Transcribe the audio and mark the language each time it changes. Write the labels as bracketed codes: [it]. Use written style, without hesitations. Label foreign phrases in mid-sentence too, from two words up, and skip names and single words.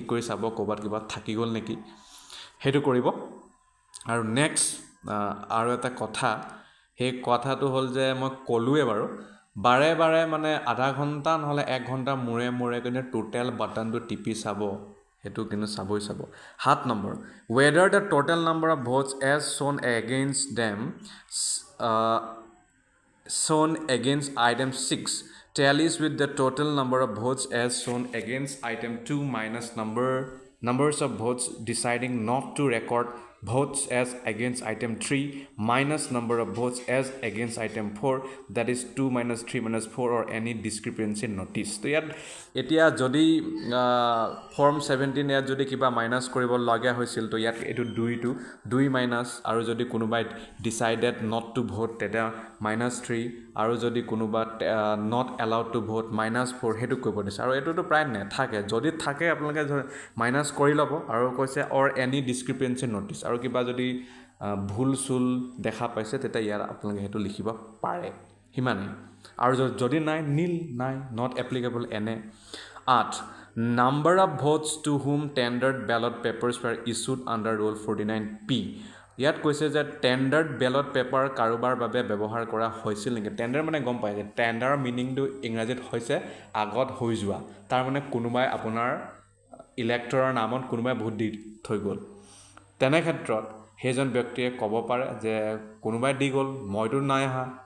[as] কৰি চাব ক'বাত কিবা থাকি গ'ল নেকি হেতু কৰিব আৰু নেক্সট আৰু এটা কথা সেই কথাটো হ'ল যে মই ক'লোৱে বাৰু বাৰে মানে আধা ঘণ্টা নহলে 1 ঘণ্টা মূৰে কিন্তু টোটেল বাটনটো টিপি চাব হেতু কিন্তু চাবই চাব 7 নম্বৰ [en] whether the total number of votes as shown against them shown against item 6 tallies with the total number of votes as shown against item 2 minus numbers of votes deciding not to record votes as against item 3 minus number of votes as against item 4 that is 2 minus 3 minus 4 or any discrepancy notice [as] তো ইয়াত এতিয়া যদি ফৰ্ম 17 ইয়াত যদি কিবা মাইনাস কৰিব লগা হৈছিল তো ইয়াত এটো 2 মাইনাস আৰু যদি কোনোবাই [en] decided not to vote [as] তেটা -3 আৰু যদি কোনোবা [en] not allowed to vote [as] -4 হেতু কৰিব দিছে আৰু এটোটো প্ৰায় নেথাকে যদি থাকে আপোনালোকে মাইনাস কৰি ল'ব আৰু কৈছে [en] or any discrepancy notice [as] আৰু কিবা যদি ভুল সুল দেখা পাইছে তেটা ইয়াৰ আপোনালোকে হেতু লিখিব পাৰে হিমানে আৰু যদি নাই নীল নাই [en] not applicable [as] এনে 8 [en] number of votes to whom tendered ballot papers were issued under rule 49P [as] ইয়াত কৈছে যে [en] tendered ballot paper [as] কাৰোবাৰ বাবে ব্যৱহাৰ কৰা হৈছিল নেকি টেন্ডাৰ মানে গম পায় যে টেন্ডাৰৰ মিনিংটো ইংৰাজীত হৈছে আগত হৈ যোৱা তাৰ মানে কোনোবাই আপোনাৰ ইলেক্টৰৰ নামত কোনোবাই ভোট দি থৈ গ'ল তেনে ক্ষেত্ৰত হেজন ব্যক্তিয়ে ক'ব পাৰে যে কোনোবাই দি গ'ল মইতো নাই আহা